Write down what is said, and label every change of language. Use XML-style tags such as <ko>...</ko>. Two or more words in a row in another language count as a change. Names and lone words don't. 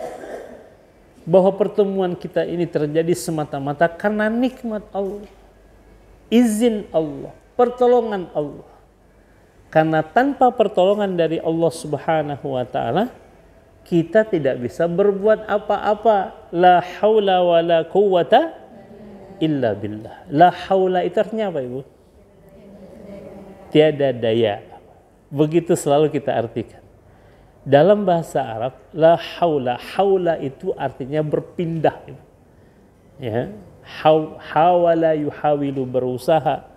<id>Bahwa pertemuan kita ini terjadi semata-mata karena nikmat Allah. Izin Allah, pertolongan Allah. Karena tanpa pertolongan dari Allah</id> <ar>سبحانه وتعالى,</ar> <id>kita tidak bisa berbuat apa-apa.</id> <ar>لا حول ولا قوة إلا بالله. لا حول</ar> <id>itu artinya apa, Ibu? Tiada daya. Begitu selalu kita artikan. Dalam bahasa Arab,</id> <ar>لا حول.</ar> <id>Haula itu artinya berpindah. Ya.</id> <ar>حاول يحاول, berusaha.</ar>